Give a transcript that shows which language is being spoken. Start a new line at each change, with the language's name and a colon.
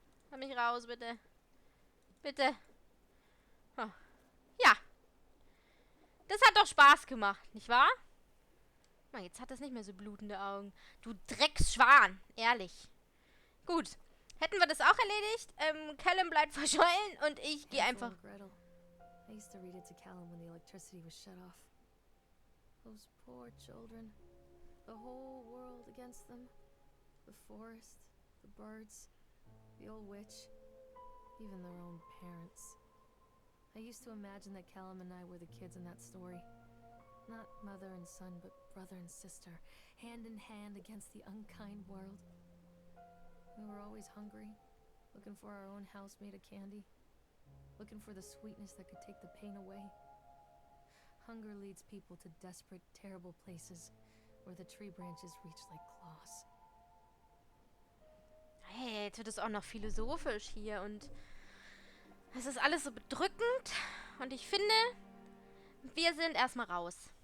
German: Lass mich raus, bitte. Bitte. Oh. Ja. Das hat doch Spaß gemacht, nicht wahr? Mal, jetzt hat das nicht mehr so blutende Augen. Du Drecksschwan. Ehrlich. Gut. Hätten wir das auch erledigt? Callum bleibt verschollen und ich gehe Hänsel einfach... und Gretel.
English: I used to read it to Callum when the electricity was shut off. Those poor children. The whole world against them. The forest, the birds, the old witch, even their own parents. I used to imagine that Callum and I were the kids in that story. Not mother and son, but brother and sister, hand in hand against the unkind world. We were always hungry, looking for our own house made of candy, looking for the sweetness that could take the pain away. Hunger leads people to desperate, terrible places where the tree branches reach like claws.
German: Hey, jetzt wird es auch noch philosophisch hier und es ist alles so bedrückend und ich finde, wir sind erstmal raus.